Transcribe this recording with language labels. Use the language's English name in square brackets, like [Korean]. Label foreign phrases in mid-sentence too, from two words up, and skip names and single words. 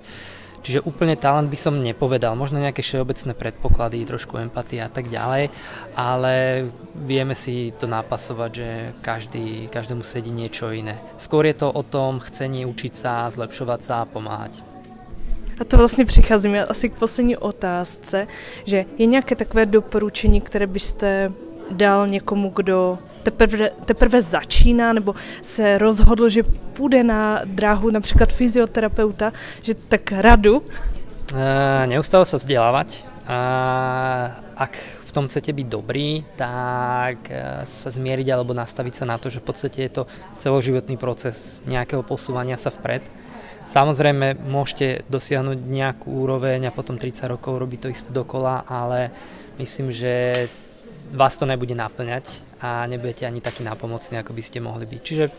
[Slovak] Čiže úplne talent by som nepovedal, možno nejaké všeobecné predpoklady, trošku empatie a tak ďalej, ale vieme si to napasovať, že každému sedí niečo iné. Skôr je to o tom chcení učiť sa, zlepšovať sa a pomáhať. [Czech] A to vlastně přicházíme asi k poslední otázce, že je nějaké takové doporučení, které byste dal někomu, kdo teprve začíná nebo se rozhodl, že půjde na dráhu například fyzioterapeuta, že tak radu? [Slovak] Neustále sa vzdelávať. Ak v tom chcete byť dobrý, tak sa zmieriť alebo nastaviť sa na to, že v podstate je to celoživotný proces nejakého posúvania sa vpred. Samozrejme, môžete dosiahnuť nejakú úroveň a potom 30 rokov robiť to isté dokola, ale myslím, že vás to nebude naplňať a nebudete ani taký nápomocný, ako by ste mohli byť.